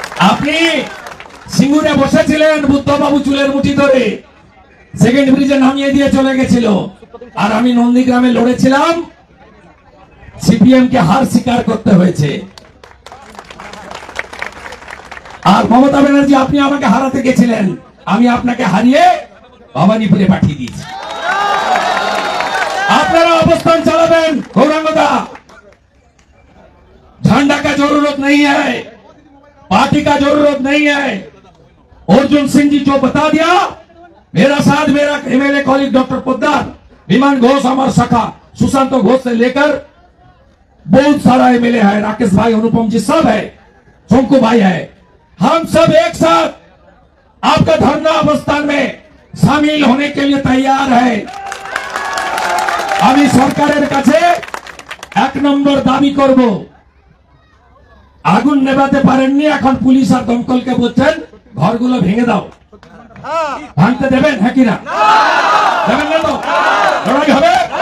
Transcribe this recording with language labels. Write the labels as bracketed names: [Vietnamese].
[Bangla] আপনি সিঙ্গুরে বসেছিলেন, বুদ্ধবাবু চুলের মুঠি ধরে সেকেন্ড ব্রিজে নামিয়ে দিয়ে চলে গেছিল, আর আমি নন্দীগ্রামে লড়েছিলাম। সিপিএম কে হার স্বীকার করতে হয়েছে। আর মমতা ব্যানার্জি, আপনি আমাকে হারাতে গেছিলেন, আমি আপনাকে হারিয়ে ভবানীপুরে পাঠিয়ে দিয়েছি। আপনারা অবস্থান চালাবেন। [Hindi] গৌরাঙ্গদা, झंडा का जरूरत नहीं है, पार्टी का जरूरत नहीं है। अर्जुन सिंह जी जो बता दिया, मेरा साथ मेरा एमएलए कॉलीग डॉक्टर पोद्दार, विमान घोष, अमर सखा, सुशांत घोष से लेकर बहुत सारा एमएलए है, राकेश भाई, अनुपम जी सब है, शंकु भाई है। हम सब एक साथ आपका धरना अवस्थान में शामिल होने के लिए तैयार है। [Bangla] আমি সরকারের কাছে 1 নম্বর দাবি করব, আগুন নেভাতে পারেননি, এখন পুলিশ আর দমকলকে বলছেন ঘরগুলো ভেঙে দাও। ভাঙতে দেবেন? হ্যাঁ কিনা দেবেন না? তো লড়াই হবে।